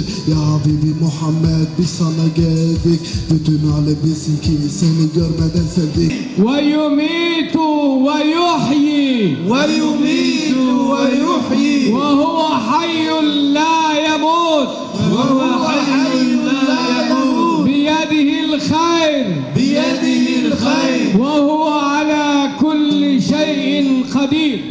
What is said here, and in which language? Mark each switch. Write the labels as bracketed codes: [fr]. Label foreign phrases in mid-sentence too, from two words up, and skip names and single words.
[ar] يا حبيبي [tr] Muhammed, biz sana geldik, bütün alem bilsin ki seni görmeden sevdik. [ar] ويميت ويحيي، ويميت ويحيي، وهو حي لا يموت، وهو حي لا يموت, بيده الخير بيده الخير وهو على كل شيء قدير.